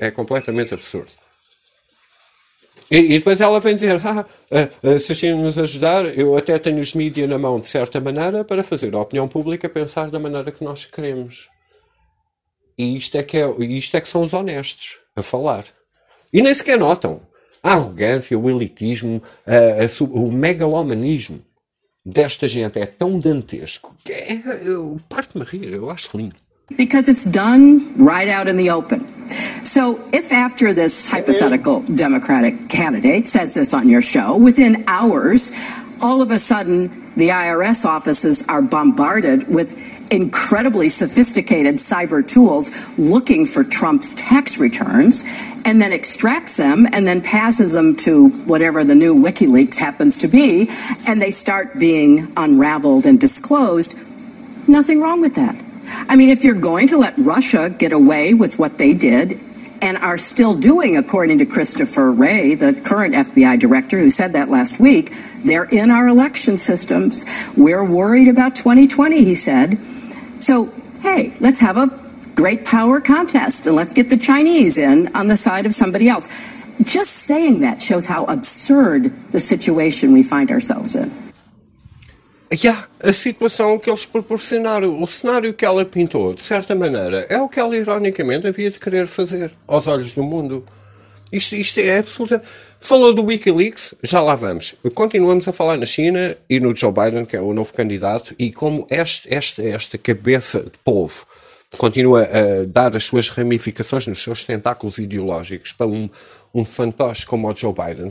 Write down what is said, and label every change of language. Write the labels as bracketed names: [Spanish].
[Portuguese] É completamente absurdo. E depois ela vem dizer, se a China nos ajudar, eu até tenho os mídia na mão de certa maneira para fazer a opinião pública pensar da maneira que nós queremos. E isto é que são os honestos a falar. E nem sequer notam. A arrogância, o elitismo, o megalomanismo desta gente é tão dantesco que parte-me a rir, eu acho lindo. [English] Because it's done right out in the open. So if after this hypothetical Democratic candidate says this on your show, within hours, all of a sudden the IRS offices are bombarded with incredibly sophisticated cyber tools looking for Trump's tax returns and then extracts them and then passes them to whatever the new WikiLeaks happens to be and they start being unraveled and disclosed. Nothing wrong with that. I mean, if you're going to let Russia get away with what they did and are still doing, according to Christopher Wray, the current FBI director who said that last week, they're in our election systems. We're worried about 2020, he said. So, hey, let's have a great power contest and let's get the Chinese in on the side of somebody else. Just saying that shows how absurd the situation we find ourselves in. [Portuguese] Yeah, a situação que eles proporcionaram, o cenário que ela pintou, de certa maneira, é o que ela ironicamente havia de querer fazer aos olhos do mundo. Isto é absoluta. Falou do WikiLeaks, já lá vamos. Continuamos a falar na China e no Joe Biden, que é o novo candidato, e como esta cabeça de polvo continua a dar as suas ramificações nos seus tentáculos ideológicos para um fantoche como o Joe Biden.